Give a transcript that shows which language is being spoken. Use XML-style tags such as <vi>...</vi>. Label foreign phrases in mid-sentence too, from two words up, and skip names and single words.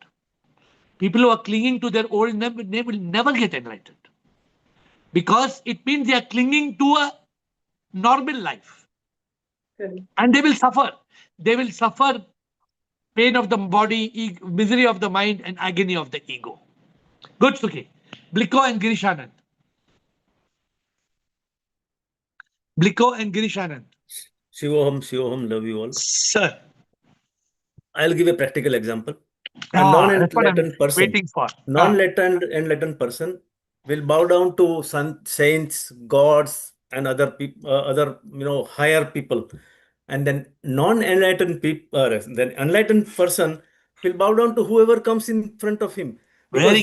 <en>People who are clinging to their old name will never get enlightened, because it means they are clinging to a normal life, and they will suffer. They will suffer pain of the body, misery of the mind, and agony of the ego. Good, Sukhi. Bliko and Girishanand. Bliko and Girishanand. Shivoham, love you all. Sir. I'll give a practical example. A That's what I'm non-enlightened person, waiting for. enlightened person will bow down to saints, gods, and other people, other higher people. And then non-enlightened people, then enlightened person will bow down to whoever comes in front of him, because</en>